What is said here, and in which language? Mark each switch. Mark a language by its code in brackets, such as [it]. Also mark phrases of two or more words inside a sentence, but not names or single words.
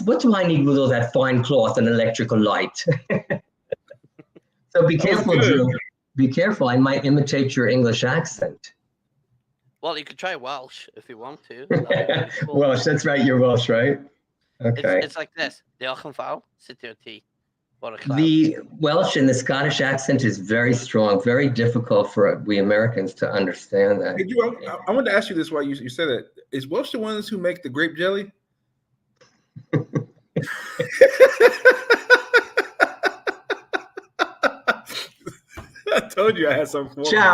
[en] What do I need with all that fine cloth and electrical light? So be careful, Drew. Be careful. I might imitate your English accent. Well, you could try Welsh if you want to. Really cool. Welsh, that's right. You're Welsh, right? Okay. It's like this. [cy] Diolch yn fawr, sut yw'r ti? [en] The Welsh and the Scottish accent is very strong, very difficult for we Americans to understand that. Hey, Drew, I wanted to ask you this while you said that. Is Welsh the ones who make the grape jelly? I told you I had something for you.